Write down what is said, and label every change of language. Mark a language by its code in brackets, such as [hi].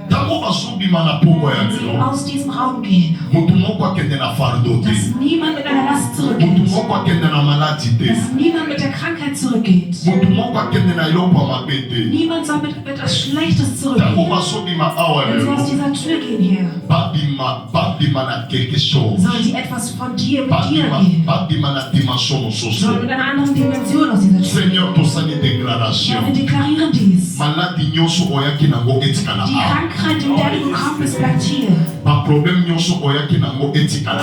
[ln] ntango bazobima na poko ya [de] Wenn sie [ln] lelo [de] aus diesem Raum gehen, [ln] Mutu moko akende na fardeau te. [de] dass niemand mit einer Last [ln] Mutu [de] zurückgeht, [ln] moko akende na maladie te. [de] dass niemand mit der Krankheit zurückgeht. [ln] Mutu moko akende na eloko ya mabe te. [de] Niemand soll mit etwas Schlechtes [ln] Ntango [de] zurückgehen. [ln] bazobima awa [de] Wenn sie aus [ln] lelo, [de] dieser Tür gehen hier, [ln] babima na [fr] quelque chose. [de] sollen sie etwas von dir mit dir gehen. [ln] Babima na dimension mosusu. [de] Sollen mit einer anderen Dimension aus dieser Tür. [ln] Seigneur, tosali [de] Ja, [fr] déclaration. [de] wir deklarieren dies. [ln] Maladi nyonso oyaki nango etikala [de] Die [ln] awa. [de] Krankheit, in der du gekommen bist, bleibt hier. [ln] Baproblème nyonso oyaki nango etikala